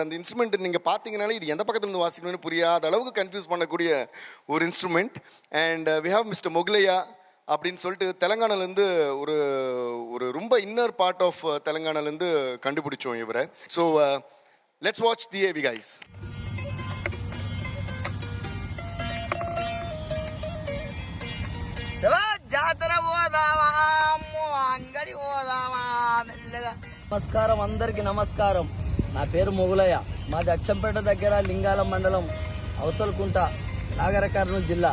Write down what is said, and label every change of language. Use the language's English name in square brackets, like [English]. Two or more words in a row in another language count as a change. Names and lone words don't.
[Tamil] அந்த இன்ஸ்ட்ருமெண்ட் நீங்கள் பார்த்தீங்கனாலே இது எந்த பக்கத்துலேருந்து வாசிக்கணும்னு புரியாத அளவுக்கு கன்ஃபியூஸ் பண்ணக்கூடிய ஒரு இன்ஸ்ட்ருமெண்ட். [English] and we have mister [Tamil] மொகுலையா அப்படின்னு சொல்லிட்டு தெலங்கானாலேருந்து ஒரு ஒரு ரொம்ப [English] inner part of [Tamil] தெலங்கானாலேருந்து கண்டுபிடிச்சோம் இவரை. [English] so let's watch the AV guys. [Telugu] జాతర పోదామా అంగడి పోదామా మెల్లగా. నమస్కారం, అందరికి నమస్కారం. నా పేరు మొగులయ్య. మాది అచ్చంపేట దగ్గర లింగాల మండలం అవసలకుంట, నాగర్ కర్నూలు జిల్లా.